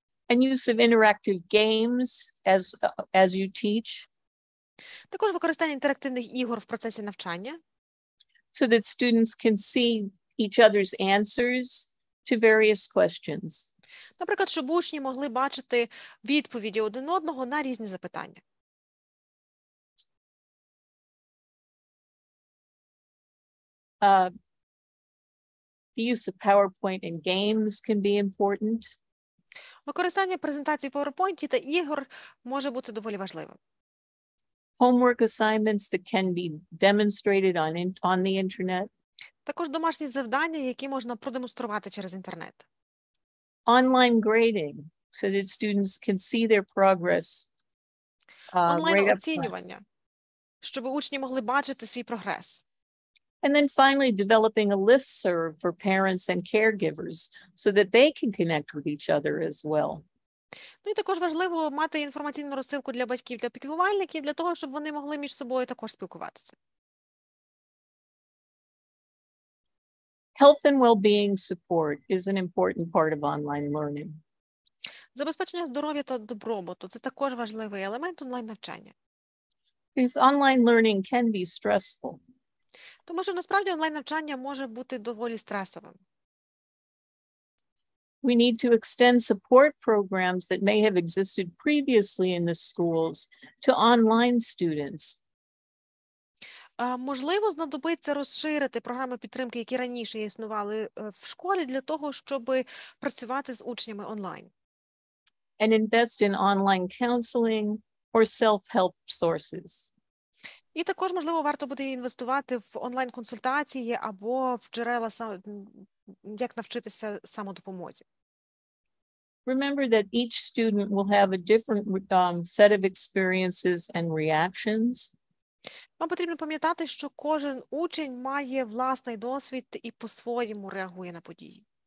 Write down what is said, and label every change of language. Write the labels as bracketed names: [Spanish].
[English] And use of interactive games as you teach. [Ukrainian] Також використання інтерактивних ігор в процесі навчання. [English] So that students can see each other's answers to various questions. [Ukrainian] Наприклад, щоб учні могли бачити відповіді один одного на різні запитання. [English] The use of PowerPoint and games can be important. [Ukrainian] Використання презентацій PowerPoint та ігор може бути доволі важливим. [English] Homework assignments that can be demonstrated on the internet. [Ukrainian] Також домашні завдання, які можна продемонструвати через інтернет. [English] Online grading, so that students can see their progress. [Ukrainian] Онлайн-оцінювання, щоб учні могли бачити свій прогрес. [English] And then finally, developing a listserv for parents and caregivers so that they can connect with each other as well. [Ukrainian] Ну і також важливо мати інформаційну розсилку для батьків та піклувальників, для того, щоб вони могли між собою також спілкуватися. [English] Health and well-being support is an important part of online learning. [Ukrainian] Забезпечення здоров'я та добробуту – це також важливий елемент онлайн-навчання. [English] Because online learning can be stressful. [Ukrainian] Тому що насправді онлайн-навчання може бути доволі стресовим. [English] We need to extend support programs that may have existed previously in the schools to online students. [Ukrainian] Можливо, знадобиться розширити програми підтримки, які раніше існували в школі, для того, щоб працювати з учнями онлайн. [English] And invest in online counseling or self-help sources. [Ukrainian] І також, можливо, варто буде інвестувати в онлайн-консультації або в джерела, як навчитися самодопомозі. [English] Remember that each student will have a different set of experiences and reactions. [Ukrainian] Вам потрібно пам'ятати, що кожен учень має власний досвід і по-своєму реагує на події.